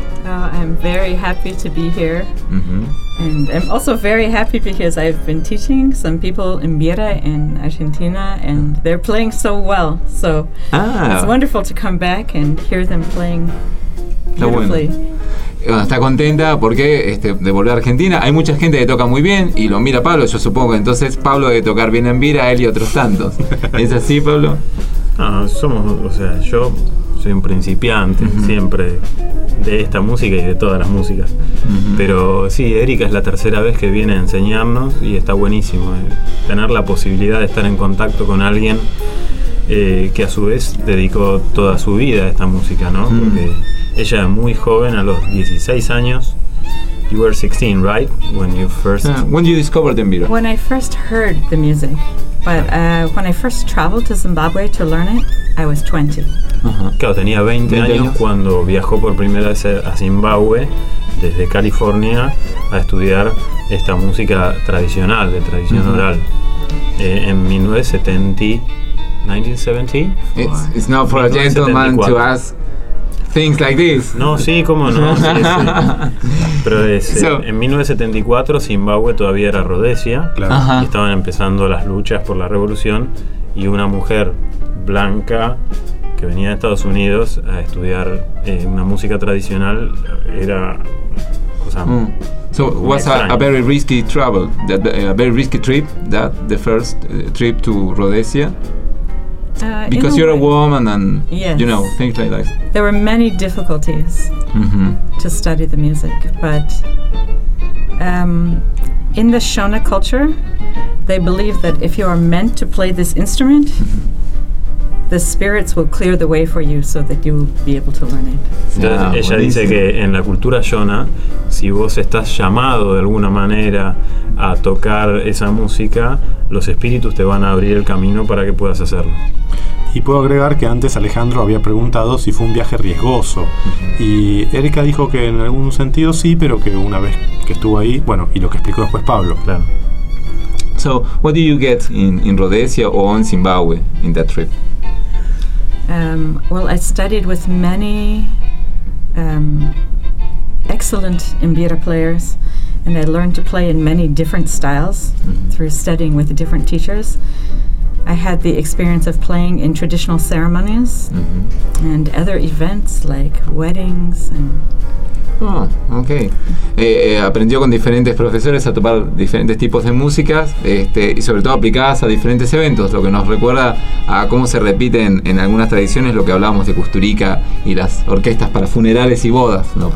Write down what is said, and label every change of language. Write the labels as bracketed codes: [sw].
[en] I'm very happy to be here, mm-hmm. and I'm also very happy because I've been teaching some people in Enembira in Argentina, and they're playing so well. So it's wonderful to come back and hear them playing beautifully. [es] Bueno, está contenta porque de volver a Argentina. Hay mucha gente que toca muy bien y lo mira Pablo. Yo supongo entonces Pablo debe tocar bien en Enembira, él y otros tantos. ¿Es así, Pablo? Yo soy un principiante, uh-huh. siempre. De esta música y de todas las músicas. Uh-huh. Pero sí, Erika es la tercera vez que viene a enseñarnos y está buenísimo tener la posibilidad de estar en contacto con alguien que a su vez dedicó toda su vida a esta música, ¿no? Uh-huh. Porque ella es muy joven, a los 16 años. [en] You were 16, right? When you first... When you discovered the music? When I first heard the music. But when I first traveled to Zimbabwe to learn it, I was 20. Uh-huh. [es] Claro, tenía 20 años cuando viajó por primera vez a Zimbabue desde California a estudiar esta música tradicional, de tradición uh-huh. oral. En 1970. [en] It's not for a gentleman to ask things like this. [es] No, sí, cómo no. Sí, sí. Pero en 1974 Zimbabue todavía era Rhodesia. Claro. Uh-huh. Y estaban empezando las luchas por la revolución y una mujer blanca que venía de Estados Unidos a estudiar una música tradicional era cosa mm. [en] So was a very risky travel, that a very risky trip, that the first trip to Rhodesia. Because you're a woman and yes. you know things like that. There were many difficulties mm-hmm. to study the music, but in the Shona culture, they believe that if you are meant to play this instrument. Mm-hmm. The spirits will clear the way for you so that you will be able to learn it. [es] Entonces, ella buenísimo. Dice que en la cultura Shona, si vos estás llamado de alguna manera a tocar esa música, los espíritus te van a abrir el camino para que puedas hacerlo. Y puedo agregar que antes Alejandro había preguntado si fue un viaje riesgoso. Uh-huh. Y Erika dijo que en algún sentido sí, pero que una vez que estuvo ahí, bueno, y lo que explicó después Pablo. Claro. [en] So, what do you get in Rhodesia or in Zimbabwe in that trip? Well, I studied with many excellent imbira players, and I learned to play in many different styles through studying with different teachers. I had the experience of playing in traditional ceremonies and other events like weddings and... Oh, okay. [es] Aprendió con diferentes profesores a tocar diferentes tipos de músicas, y sobre todo aplicadas a diferentes eventos, lo que nos recuerda a cómo se repite en algunas tradiciones lo que hablábamos de Custurica y las orquestas para funerales y bodas, ¿no?